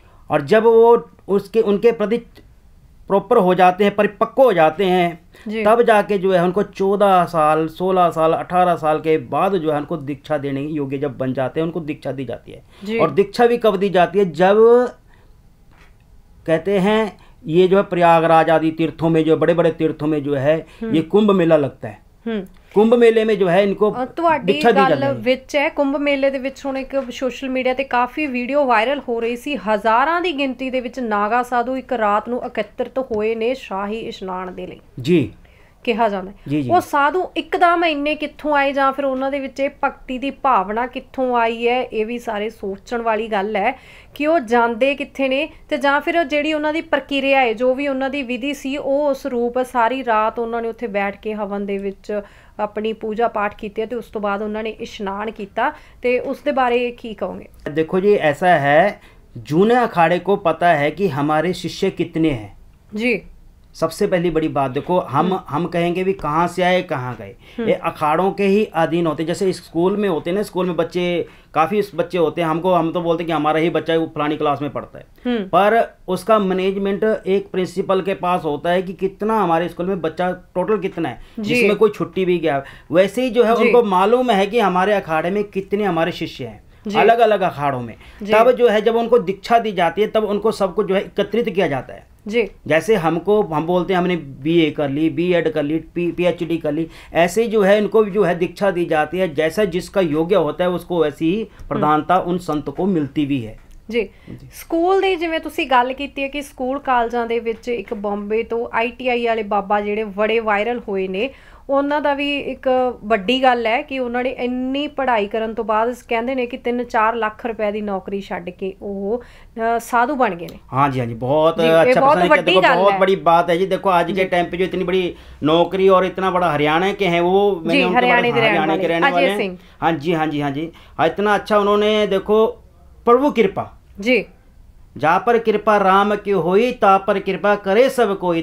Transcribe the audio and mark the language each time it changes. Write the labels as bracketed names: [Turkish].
[Hindi] और जब वो उनके प्रति प्रॉपर हो जाते हैं, परिपक्व हो जाते हैं, तब जाके जो है उनको 14 साल 16 साल 18 साल के बाद जो है उनको दीक्षा देने योग्य जब बन जाते हैं, उनको दीक्षा दी जाती है। और दीक्षा भी कब दी जाती है? जब कहते हैं ये जो है प्रयागराज आदि तीर्थों में, जो बड़े बड़े तीर्थों में जो है ये कुंभ मेला लगता है। कुंभ मेले में जो है इनको दीक्षा दी जाती है। [Punjabi] कुंभ मेले ਦੇ ਵਿੱਚ ਹੁਣ ਇੱਕ ਸੋਸ਼ਲ ਮੀਡੀਆ ਤੇ ਕਾਫੀ ਵੀਡੀਓ ਵਾਇਰਲ ਹੋ ਰਹੀ ਸੀ। ਹਜ਼ਾਰਾਂ ਦੀ ਗਿਣਤੀ ਦੇ ਵਿੱਚ ਨਾਗਾ ਸਾਧੂ ਇੱਕ ਰਾਤ ਨੂੰ ਇਕੱਤਰਿਤ ਹੋਏ ਨੇ ਸ਼ਾਹੀ ਇਸ਼ਨਾਨ ਦੇ ਲਈ ਜੀ ਕਿਹਾ ਜਾਂਦਾ। ਉਹ ਸਾਧੂ ਇੱਕਦਮ ਇੰਨੇ ਕਿੱਥੋਂ ਆਏ ਜਾਂ ਫਿਰ ਉਹਨਾਂ ਦੇ ਵਿੱਚ ਇਹ ਭਗਤੀ ਦੀ ਭਾਵਨਾ ਕਿੱਥੋਂ ਆਈ ਹੈ? ਇਹ ਵੀ ਸਾਰੇ ਸੋਚਣ ਵਾਲੀ ਗੱਲ ਹੈ ਕਿ ਉਹ ਜਾਂਦੇ ਕਿੱਥੇ ਨੇ ਤੇ ਜਾਂ ਫਿਰ ਜਿਹੜੀ ਉਹਨਾਂ ਦੀ ਪ੍ਰਕਿਰਿਆ ਹੈ, ਜੋ ਵੀ ਉਹਨਾਂ ਦੀ ਵਿਧੀ ਸੀ, ਉਹ ਉਸ ਰੂਪ ਸਾਰੀ ਰਾਤ ਉਹਨਾਂ ਨੇ ਉੱਥੇ ਬੈਠ ਕੇ ਹਵਨ ਦੇ ਵਿੱਚ [Hindi] अपनी पूजा पाठ की तो उस तो बाद उन्होंने इशनान किया, तो उसके बारे की कहोगे? देखो जी, ऐसा है जूने अखाड़े को पता है कि हमारे शिष्य कितने हैं जी। सबसे पहली बड़ी बात देखो, हम कहेंगे भी कहाँ से आए कहाँ गए, ये अखाड़ों के ही अधीन होते। जैसे स्कूल में होते हैं ना, स्कूल में बच्चे काफ़ी बच्चे होते हैं, हम तो बोलते हैं कि हमारा ही बच्चा वो फलानी क्लास में पढ़ता है, पर उसका मैनेजमेंट एक प्रिंसिपल के पास होता है कि कितना हमारे स्कूल में बच्चा टोटल कितना है, जिसमें कोई छुट्टी भी गया। वैसे ही जो है उनको मालूम है कि हमारे अखाड़े में कितने हमारे शिष्य हैं अलग अलग अखाड़ों में। तब जो है जब उनको दीक्षा दी जाती है तब उनको सबको जो है एकत्रित किया जाता है जी। जैसे हम बोलते हैं हमने BA कर ली, B.Ed कर ली, PhD कर ली, ऐसे ही जो है इनको जो है दीक्षा दी जाती है। जैसा जिसका योग्य होता है उसको वैसी ही प्रधानता उन संत को मिलती भी है जी। [Punjabi] ਸਕੂਲ ਦੀ ਜਿਵੇਂ ਤੁਸੀਂ ਗੱਲ ਕੀਤੀ ਹੈ ਕਿ ਸਕੂਲ ਕਾਲਜਾਂ ਦੇ ਵਿੱਚ ਇੱਕ ਬੰਬੇ ਤੋਂ ITI ਵਾਲੇ ਬਾਬਾ ਜਿਹੜੇ ਬੜੇ ਵਾਇਰਲ ਹੋਏ ਨੇ, ਉਹਨਾਂ ਦਾ ਵੀ ਇੱਕ ਵੱਡੀ ਗੱਲ ਹੈ ਕਿ ਉਹਨਾਂ ਨੇ ਇੰਨੀ ਪੜ੍ਹਾਈ ਕਰਨ ਤੋਂ ਬਾਅਦ ਕਹਿੰਦੇ ਨੇ ਕਿ 3-4 ਲੱਖ ਰੁਪਏ ਦੀ ਨੌਕਰੀ ਛੱਡ ਕੇ ਉਹ साधु बन गए ने। [Hindi] हाँ जी, हाँ जी, बहुत अच्छा प्रश्न है। देखो बहुत बड़ी बात है जी। देखो आज के टाइम पे जो इतनी बड़ी नौकरी और इतना बड़ा हरियाणा के हैं, वो मैंने हरियाणा के रहने वाले हैं। हाँ जी, हाँ जी, हाँ जी, इतना अच्छा उन्होंने देखो प्रभु कृपा जी जा पर कृपा राम की होई ता पर कृपा करे सब कोई।